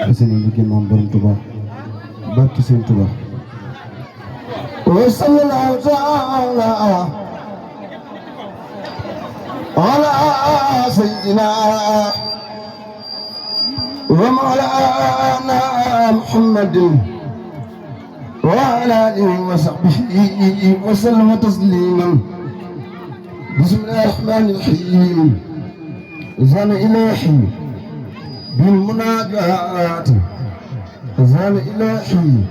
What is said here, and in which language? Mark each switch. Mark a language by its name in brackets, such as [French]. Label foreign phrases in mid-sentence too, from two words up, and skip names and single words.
[Wolof] sëriñ bi gën moom borom Tuuba barki sëriñ Tuuba [Arabic] وصلى الله تعالى على سيدنا ومولانا محمد وعلى آله وصحبه وسلم تسليما بسم الله الرحمن الرحيم زال إلهي بالمناجات زال إلهي